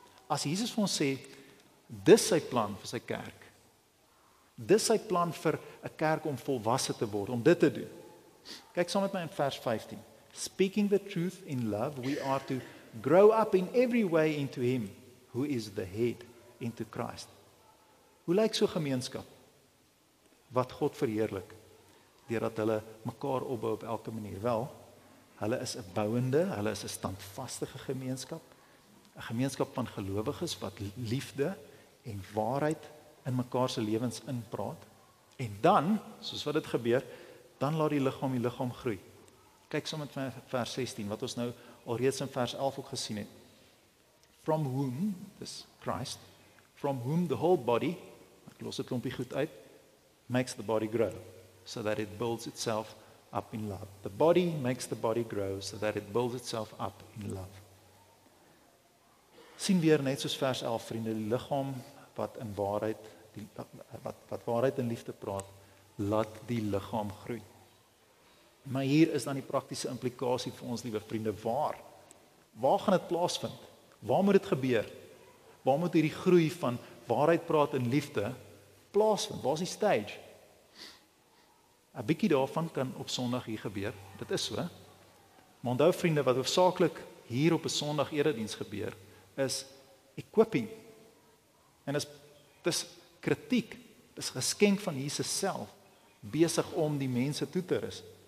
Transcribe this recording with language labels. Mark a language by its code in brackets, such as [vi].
[af] As Jesus vir ons sê, dis sy plan vir sy kerk, dis sy plan vir 'n kerk om volwasse te word, om dit te doen. Kyk saam met my in vers 15. [en] Speaking the truth in love, we are to grow up in every way into him, who is the head, into Christ. [af] Hoe lyk so gemeenskap wat God verheerlik, deurdat hulle mekaar opbou op elke manier? Wel, hulle is 'n bouende, hulle is 'n standvaste gemeenskap, 'n gemeenskap van gelowiges wat liefde en waarheid in mekaar se lewens inpraat. En dan, soos wat dit gebeur, dan laat die liggaam groei. Kyk saam met vers 16, wat ons nou alreeds in vers 11 ook gesien het. [en] From whom, [af] dis [en] Christ, from whom the whole body, [af] ek los dit klompie goed uit, [en] makes the body grow, so that it builds itself up in love. The body makes the body grow, so that it builds itself up in love. [af] Sien weer net soos vers 11, vriende, die liggaam wat in waarheid, wat waarheid en liefde praat, laat die liggaam groei. Maar hier is dan die praktiese implikasie vir ons, liewe vriende, waar gaan dit plaasvind? Waar moet dit gebeur? Waar moet hierdie groei van waarheid praat en liefde plaasvind? Waar is die stage? 'n bietjie daarvan kan op Sondag hier gebeur, dit is so. Maar onthou vriende, wat hoofsaaklik hier op 'n Sondag erediens gebeur, is equipping. En dis kritiek, dis geskenk van Jesus self, besig om die mense toe te rus.